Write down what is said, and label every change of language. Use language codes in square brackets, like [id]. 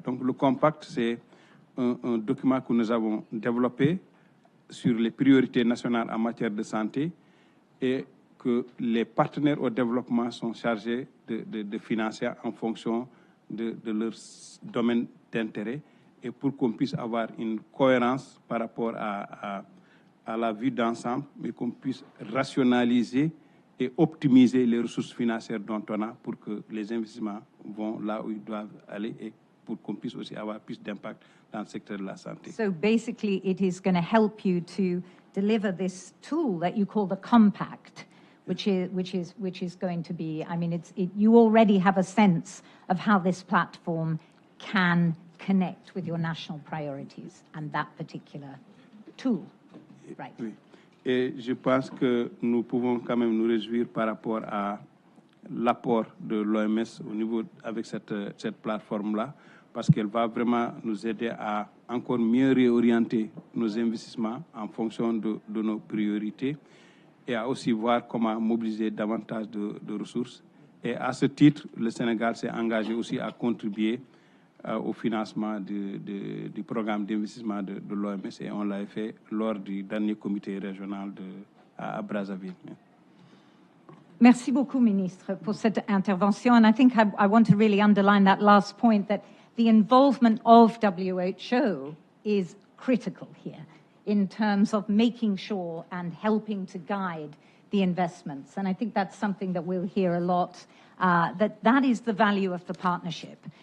[fr] Donc le compact, c'est un document que nous avons développé sur les priorités nationales en matière de santé et que les partenaires au développement sont chargés de financer en fonction de leur domaine d'intérêt et pour qu'on puisse avoir une cohérence par rapport à la vue d'ensemble, mais qu'on puisse rationaliser et optimiser les ressources financières dont on a pour que les investissements vont là où ils doivent aller et pour qu'on puisse aussi avoir plus d'impact dans le secteur de la santé. [en] So basically, it is going to help you to deliver this tool that you call the compact, which is going to be. I mean, you already have a sense of how this platform can connect with your national priorities and that particular tool, right? [fr] Oui. Et je pense que nous pouvons quand même nous réjouir par rapport à l'apport de l'OMS au niveau avec cette plateforme-là, parce qu'elle va vraiment nous aider à encore mieux réorienter nos investissements en fonction de nos priorités et à aussi voir comment mobiliser davantage de ressources. Et à ce titre, le Sénégal s'est engagé aussi à contribuer au financement du programme d'investissement de l'OMS, et on l'a fait lors du dernier comité régional à Brazzaville. Merci beaucoup, Ministre, pour cette intervention. [en] And I think I want to really underline that last point, that the involvement of WHO is critical here in terms of making sure and helping to guide the investments. And I think that's something that we'll hear a lot, that is the value of the partnership.